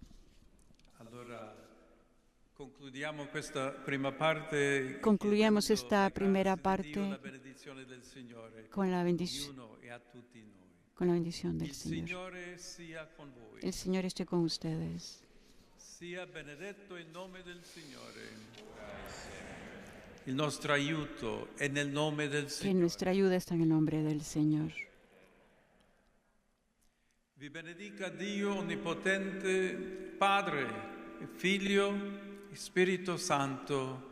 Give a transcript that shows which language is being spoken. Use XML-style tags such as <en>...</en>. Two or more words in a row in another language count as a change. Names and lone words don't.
<es>Concluyamos esta primera parte con la bendición del Señor. El Señor esté con ustedes.</es> <it>Sia benedetto il nome del Signore. Il nostro aiuto è nel nome del Signore.</it> <es>Que nuestra ayuda está en el nombre del Señor.</es> <it>Vi benedica Dio Onnipotente, Padre, Figlio e Spirito Santo.</it>